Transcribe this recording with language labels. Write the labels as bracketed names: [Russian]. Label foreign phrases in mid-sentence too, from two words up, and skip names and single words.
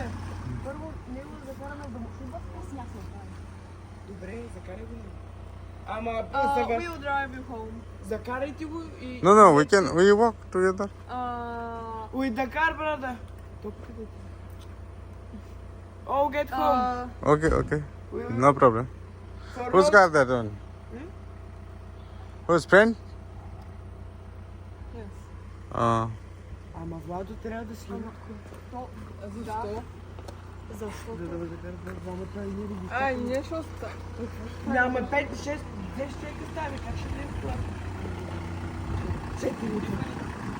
[Bulgarian] Първо, него да закараме да му идва с ясно. Добре, закарай го. Ама, [English] We'll drive you home. [Bulgarian] закарайте го и... [English] No, we walk together. With the car, brother. Oh, get home. Okay. No problem. For Who's road- got that one? Whose friend? Yes. [Bulgarian] Ама Владо трябва да снима. Защо? Защо? За да го закара двамата и ние да ги... Ай, не, що ста? Няма 5, 6, 10 човека стави, как ще влезе това? 4 минути.